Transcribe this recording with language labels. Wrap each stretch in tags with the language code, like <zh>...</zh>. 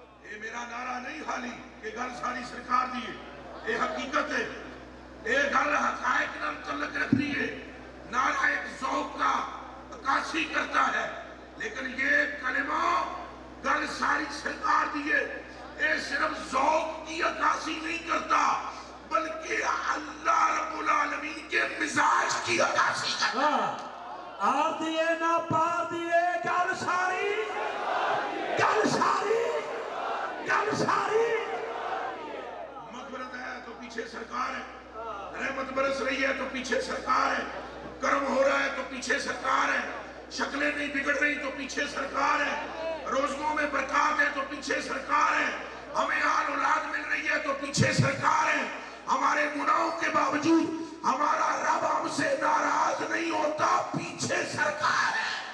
<ur>یہ میرا نعرہ نہیں خالی کہ</ur> <pa>گل ساری سرکار دیئے،</pa> <ur>یہ حقیقت ہے، یہ گل حقائق نہ متعلق رکھ دیئے، نعرہ ایک ذوق کا عکاسی کرتا ہے، لیکن یہ کلمہ گل ساری سرکار دیئے، یہ صرف ذوق کی عکاسی نہیں کرتا بلکہ اللہ رب العالمین کے مزاج کی عکاسی کرتا ہے۔</ur> <pa>آر دیئے نہ پار دیئے، گل ساری، گل ساری، گل ساری،</pa> <ur>مغفرت ہے تو پیچھے سرکار ہے، رحمت برس رہی ہے تو پیچھے سرکار ہے، کرم ہو رہا ہے تو پیچھے سرکار ہے، شکلیں نہیں بگڑ رہی تو پیچھے سرکار ہے، روزگوں میں برکات ہے تو پیچھے سرکار ہے، ہمیں آل اولاد مل رہی ہے تو پیچھے سرکار ہے، ہمارے گناہوں کے باوجود ہمارا رب ہم سے ناراض نہیں ہوتا، پیچھے سرکار ہے۔</ur>